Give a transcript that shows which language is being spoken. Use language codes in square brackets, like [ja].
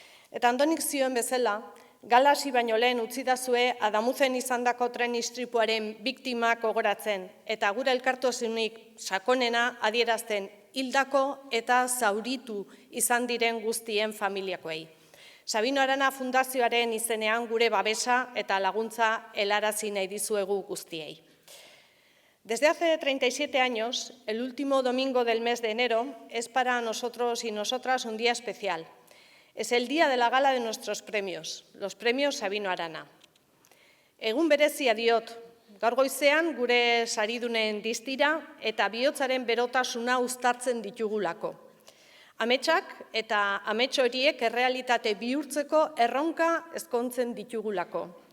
[eu] Eta Andonik zioen bezala, gala hasi baino lehen utzidazue Adamuzen izandako tren istripuaren biktimak gogoratzen eta gure elkartasunik sakonena adierazten hildako eta zauritu izan diren guztien familiakoei. Sabino Arana Fundazioaren izenean gure babesa eta laguntza helarazi nahi dizuegu guztiei. [es] Desde hace 37 años, el último domingo del mes de enero es para nosotros y nosotras un día especial. Es el día de la gala de nuestros premios, los premios Sabino Arana. [eu] Egun berezia diot, gaur goizean gure saridunen distira eta bihotzaren berotasuna uztartzen ditugulako. Ametsak eta amets horiek errealitate bihurtzeko erronka ezkontzen ditugulako.